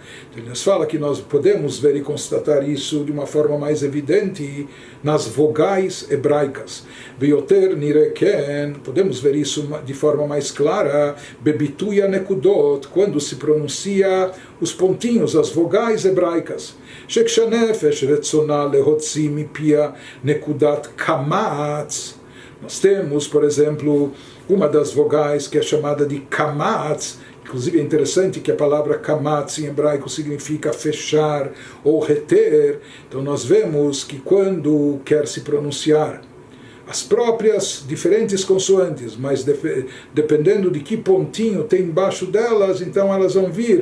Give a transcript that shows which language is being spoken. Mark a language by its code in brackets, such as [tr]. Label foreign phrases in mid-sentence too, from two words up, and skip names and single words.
[pt] Então, ele nos fala que nós podemos ver e constatar isso de uma forma mais evidente nas vogais hebraicas. [he] ויותר נראה, [pt] podemos ver isso de forma mais clara, [he] בביטוי נקודות, [pt] quando se pronuncia os pontinhos, as vogais hebraicas. [he] שכשהנפש רוצה להוציא מפיה נקודת קמץ. [pt] Nós temos, por exemplo, uma das vogais que é chamada de kamatz. Inclusive é interessante que a palavra kamatz em hebraico significa fechar ou reter. Então nós vemos que quando quer se pronunciar as próprias diferentes consoantes, mas dependendo de que pontinho tem embaixo delas, então elas vão vir.